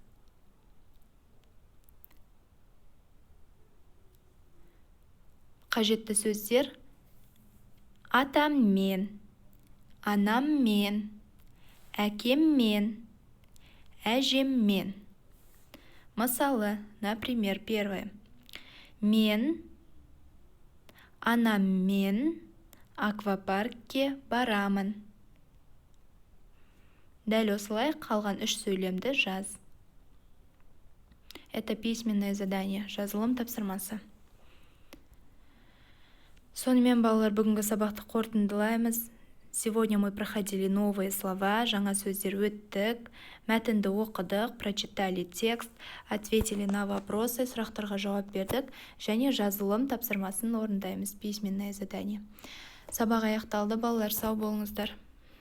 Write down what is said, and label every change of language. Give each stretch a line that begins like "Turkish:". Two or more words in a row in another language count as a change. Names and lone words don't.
Kazakh: Қажетті сөздер: атаммен, анаммен, әкеммен, әжеммен.
Russian: Мысалы, например, первое.
Kazakh: Мен анаммен аквапаркке барамын. Дәл осылай қалған үш сөйлемді жаз.
Russian: Это письменное задание,
Kazakh: жазылым тапсырмасы. Сонымен, балалар, бүгінгі сабақты қорытындылаймыз.
Russian: Сегодня мы проходили новые слова,
Kazakh: жаңа сөздер өттік, мәтінді оқыдық,
Russian: прочитали текст, ответили на вопросы,
Kazakh: сұрақтарға жауап бердік, және жазылым тапсырмасын орындаймыз,
Russian: письменное задание.
Kazakh: Сабақ аяқталды, балалар, сау болыңыздар.